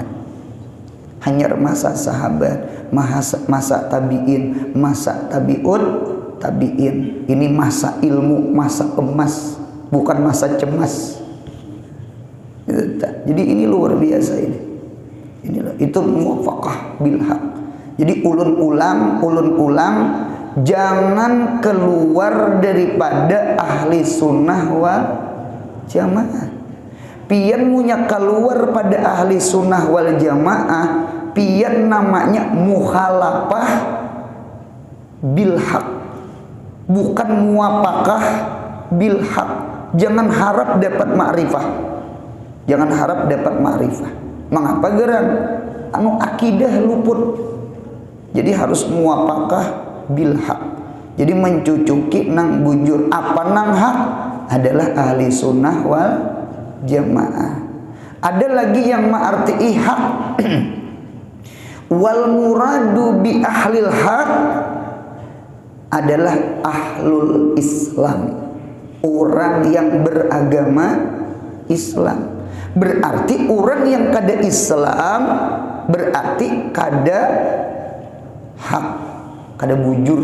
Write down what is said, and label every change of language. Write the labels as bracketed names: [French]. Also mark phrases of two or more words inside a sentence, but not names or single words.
[Indonesian] Hanya masa sahabat, masa tabi'in, masa [Arabic] تابع التابعين. [Indonesian] Ini masa ilmu, masa emas, bukan masa cemas. Jadi ini luar biasa ini. Inilah itu [Arabic] موافقة بالحق. [Banjar] Jadi ulun ulam jangan keluar daripada [Arabic] أهل السنة والجماعة. [Banjar] Pian munya keluar pada [Arabic] أهل السنة والجماعة, [Banjar] pian namanya [Arabic] مخالفة بالحق, bukan موافقة بالحق. [Indonesian] Jangan harap dapat ma'rifah. Jangan harap dapat ma'rifah. [Banjar] Mengapa geran? Anu akidah luput. [Indonesian] Jadi harus [Arabic] موافقة بالحق. [Banjar] Jadi mencucuki nang bujur apa nang hak adalah [Arabic] أهل السنة والجماعة. [Indonesian] Ada lagi yang mengarti hak. [Arabic] والمراد بأهل الحق adalah أهل الإسلام, [Indonesian] orang yang beragama Islam. [Banjar] Berarti orang yang kada Islam berarti kada hak, kada bujur.